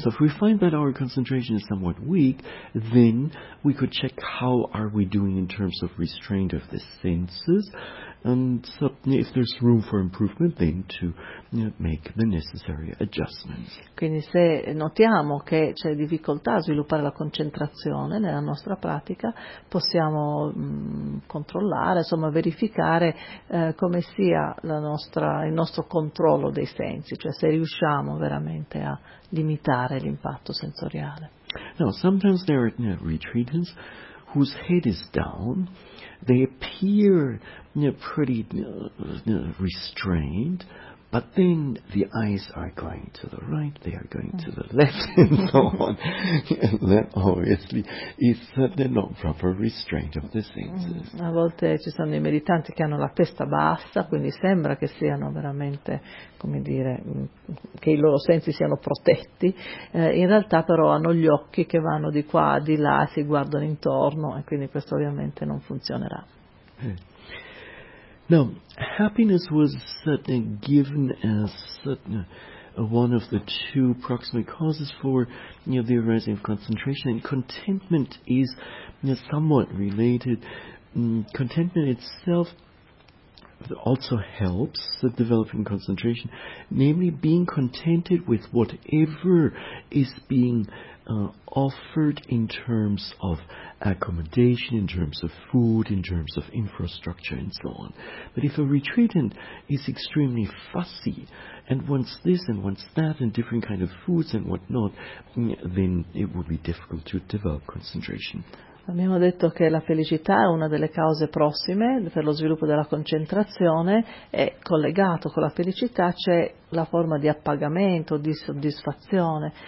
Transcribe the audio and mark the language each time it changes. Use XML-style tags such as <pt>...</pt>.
<en>So if we find that our concentration is somewhat weak, then we could check how are we doing in terms of restraint of the senses. And so if there's room for improvement, then to make the necessary adjustments.</en> <it>Quindi se notiamo che c'è difficoltà a sviluppare la concentrazione nella nostra pratica, possiamo controllare, insomma verificare come sia il nostro controllo dei sensi, cioè se riusciamo veramente a limitare l'impatto sensoriale.</it> <en>Now, sometimes there are retreatants whose head is down, they appear pretty restrained, but then the eyes are going to the right, they are going to the left, and so on. That obviously is not proper restraint of the senses.</en> <it>A volte ci sono i meditanti che hanno la testa bassa, quindi sembra che siano veramente, come dire, che i loro sensi siano protetti. In realtà però hanno gli occhi che vanno di qua a di là, si guardano intorno, e quindi questo ovviamente non funzionerà.</it> <en>Now, happiness was given as one of the two proximate causes for the arising of concentration, and contentment is somewhat related. Contentment itself also helps developing concentration, namely being contented with whatever is being offered in terms of accommodation, in terms of food, in terms of infrastructure, and so on. But if a retreatant is extremely fussy and wants this and wants that and different kind of foods and whatnot, then it would be difficult to develop concentration.</en> <it>Abbiamo detto che la felicità è una delle cause prossime per lo sviluppo della concentrazione, è collegato con la felicità, c'è la forma di appagamento, di soddisfazione.</it>